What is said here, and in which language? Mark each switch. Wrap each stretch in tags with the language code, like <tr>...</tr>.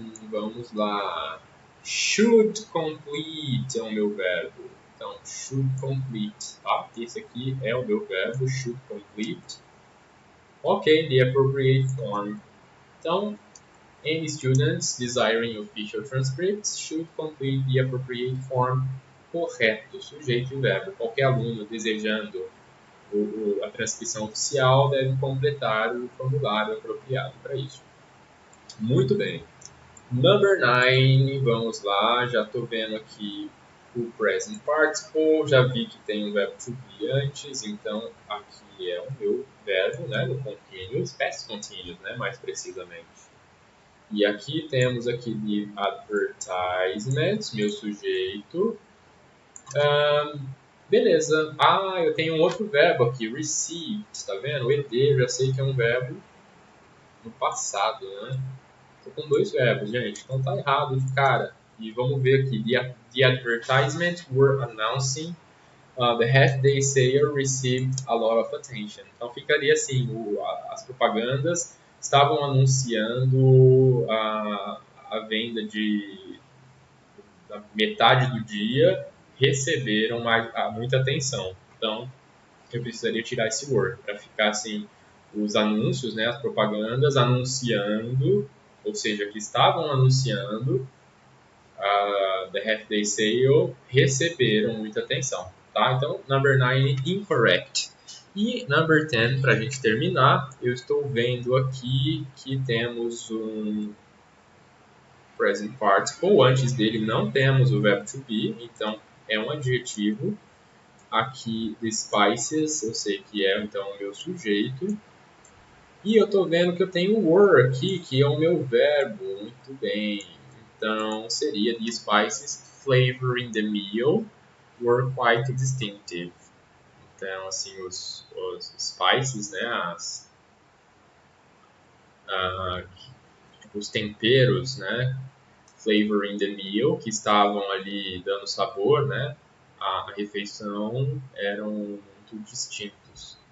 <pt>Vamos lá.</pt> <en>Should complete</en> <pt>é o meu verbo. Então,</pt> <en>should complete,</en> <pt>tá? Esse aqui é o meu verbo, should complete.</pt> <en>Ok, the appropriate form.</en> <pt>Então,</pt> <en>any students desiring official transcripts should complete the appropriate form.</en> <pt>Correto, sujeito e verbo. Qualquer aluno desejando a transcrição oficial deve completar o formulário apropriado para isso. Muito bem. Number 9, vamos lá, já estou vendo aqui o present participle, já vi que tem um verbo to be antes, então aqui é o meu verbo, né, no continuous, past continuous, né, mais precisamente. E aqui temos aqui de advertisements, meu sujeito. Beleza. Eu tenho um outro verbo aqui, received, está vendo? O ed, já sei que é um verbo no passado, né? Estou com 2 verbos, gente. Então tá errado de cara. E vamos ver aqui.</pt> <en>The advertisement were announcing the half-day sale received a lot of attention.</en> <pt>Então ficaria assim, as propagandas estavam anunciando a venda da metade do dia, receberam muita atenção. Então eu precisaria tirar esse word para ficar assim, os anúncios, né, as propagandas anunciando, ou seja, que estavam anunciando</pt> <en>the Half Day Sale,</en> <pt>receberam muita atenção, tá? Então,</pt> <en>number 9, incorrect.</en> <pt>E number 10, para a gente terminar, eu estou vendo aqui que temos um present participle, antes dele não temos o verbo to be, então é um adjetivo. Aqui, the spices, eu sei que é então o meu sujeito. E eu estou vendo que eu tenho o were aqui, que é o meu verbo. Muito bem. Então, seria</pt> <en>the spices flavoring the meal were quite distinctive.</en> <pt>Então, assim, os spices, né, ah, os temperos, né,</pt> <en>flavoring the meal,</en> <pt>que estavam ali dando sabor, né, à refeição, eram muito distintos.</pt>